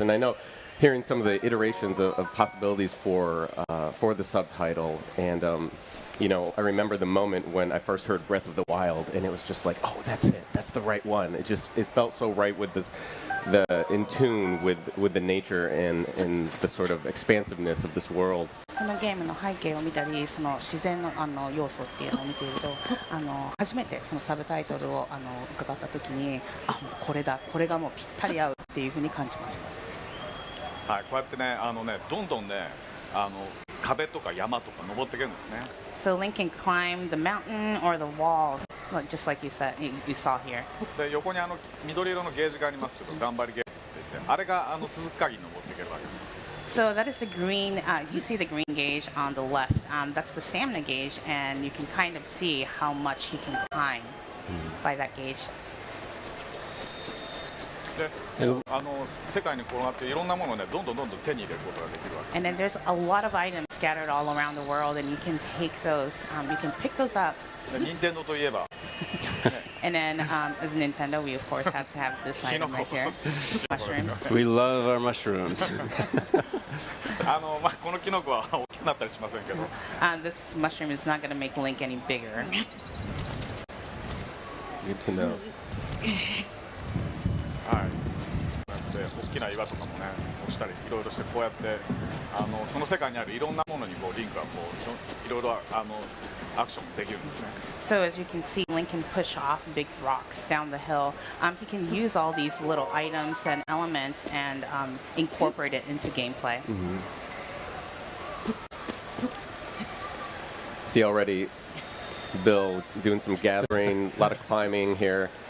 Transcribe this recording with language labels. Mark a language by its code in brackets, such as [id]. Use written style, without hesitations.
[en] And I know, hearing some of the iterations of possibilities for the subtitle, and you know, I remember the moment when I first heard Breath of the Wild, and it was just like, oh, that's it, that's the right one. It felt so right with this. In tune with the nature and the sort of expansiveness of this world. [ja] このゲームの背景を見たり、その自然の要素っていうのを見ていると、初めてそのサブタイトルを伺った時に、あ、もうこれだ、これがもうぴったり合うっていうふうに感じました。はい、こうやってね、どんどんね、壁とか山とか登っていけるんですね。 [en] So Link can climb the mountain or the wall, just like you saw here. [ja] で横に緑色のゲージがありますけど、頑張りゲージって言って、あれが続く限り登っていけるわけです。 [en] So that is the green. You see the green gauge on the left. That's the stamina gauge, and you can kind of see how much he can climb by that gauge. [ja] で、世界に転がっていろんなものをね、どんどん手に入れることができるわけ。 [en] And then there's a lot of items scattered all around the world, and you can take those. You can pick those up. [ja] 任天堂といえば。 [en] And then, as Nintendo, we of course have to have this item right here, mushrooms. We love our mushrooms. [ja] このキノコは大きくなったりしませんけど。 [en] This mushroom is not going to make Link any bigger. Good to know. [ja] はい。大きな岩とかもね、押したりいろいろしてこうやってその世界にあるいろんなものにこうリンクがこういろいろアクションできるんですね。 [en] So as you can see, Link can push off big rocks down the hill. He can use all these little items and elements and incorporate it into gameplay. See already, Bill doing some gathering, a lot of climbing here.